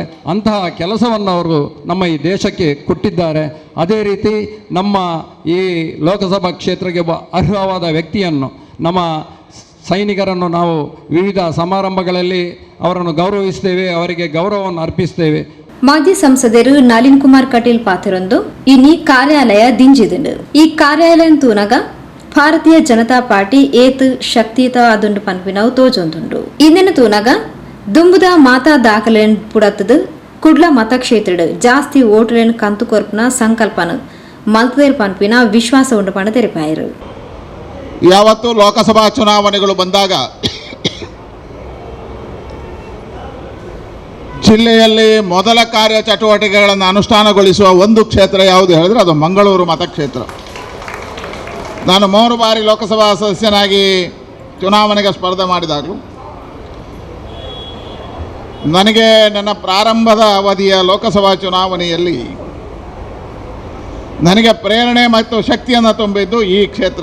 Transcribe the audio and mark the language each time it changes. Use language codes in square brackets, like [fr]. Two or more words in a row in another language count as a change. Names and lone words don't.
[kn] ಅಂತಹ ಕೆಲಸವನ್ನು ಅವರು ನಮ್ಮ ಈ ದೇಶಕ್ಕೆ ಕೊಟ್ಟಿದ್ದಾರೆ. ಅದೇ ರೀತಿ ನಮ್ಮ ಈ ಲೋಕಸಭಾ ಕ್ಷೇತ್ರಕ್ಕೆ ಅರ್ಹವಾದ ವ್ಯಕ್ತಿಯನ್ನು, ನಮ್ಮ ಸೈನಿಕರನ್ನು ನಾವು ವಿವಿಧ ಸಮಾರಂಭಗಳಲ್ಲಿ ಅವರನ್ನು ಗೌರವಿಸ್ತೇವೆ, ಅವರಿಗೆ ಗೌರವವನ್ನು ಅರ್ಪಿಸ್ತೇವೆ. [tcy] ಮಾಜಿ ಸಂಸದರು ನಳಿನ್ ಕುಮಾರ್ ಕಟೀಲ್ ಪಾತ್ರರೊಂದು ಇನ್ನಿ ಕಾರ್ಯಾಲಯ ದಿಂಜಿದಂಡು. ಈ ಕಾರ್ಯಾಲಯ ತೂನಗ ಭಾರತೀಯ ಜನತಾ ಪಾರ್ಟಿ ಏತ್ ಶಕ್ತಿಯುತ ಅದುಂಡು ಪನ್ಪಿನವು ತೋಜೊಂದುಂಡು ಇಂದಿನ ತೂನಗ ದುಂಬುದ ಮಾತಾ ದಾಖಲೆನ್ ಪುಡತ್ತದು ಕುಡ್ಲ ಮತಕ್ಷೇತ್ರ ಜಾಸ್ತಿ ಓಟುಲೆನ್ ಕಂತು ಕೊರ್ಪುನ ಸಂಕಲ್ಪನ ಮಲ್ತದೇರ್ ಪನ್ಪಿನ ವಿಶ್ವಾಸ ಉಂಡು ಪಣ ತೆರೆಪಾಯರು. [kn] ಯಾವತ್ತು ಲೋಕಸಭಾ ಚುನಾವಣೆಗಳು ಬಂದಾಗ ಜಿಲ್ಲೆಯಲ್ಲಿ ಮೊದಲ ಕಾರ್ಯಚಟುವಟಿಕೆಗಳನ್ನು ಅನುಷ್ಠಾನಗೊಳಿಸುವ ಒಂದು ಕ್ಷೇತ್ರ ಯಾವುದು ಹೇಳಿದ್ರೆ ಅದು ಮಂಗಳೂರು ಮತಕ್ಷೇತ್ರ. ನಾನು 3 ಬಾರಿ ಲೋಕಸಭಾ ಸದಸ್ಯನಾಗಿ ಚುನಾವಣೆಗೆ ಸ್ಪರ್ಧೆ ಮಾಡಿದಾಗಲೂ ನನಗೆ ನನ್ನ ಪ್ರಾರಂಭದ ಅವಧಿಯ ಲೋಕಸಭಾ ಚುನಾವಣೆಯಲ್ಲಿ ನನಗೆ ಪ್ರೇರಣೆ ಮತ್ತು ಶಕ್ತಿಯನ್ನು ತುಂಬಿದ್ದು ಈ ಕ್ಷೇತ್ರ.